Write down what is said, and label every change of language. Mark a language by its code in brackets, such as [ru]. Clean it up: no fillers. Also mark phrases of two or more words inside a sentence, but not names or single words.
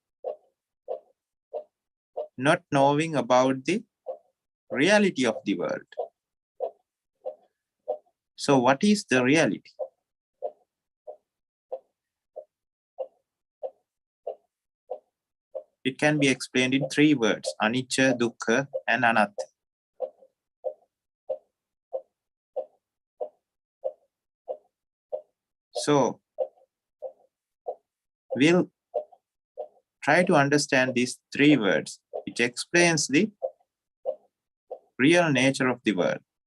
[en] Not knowing about the reality of the world. So what is the reality? It can be explained in 3 words: [pi] anicca, dukkha, and anatta. [en] So we'll try to understand these 3 words, which explains the real nature of the world.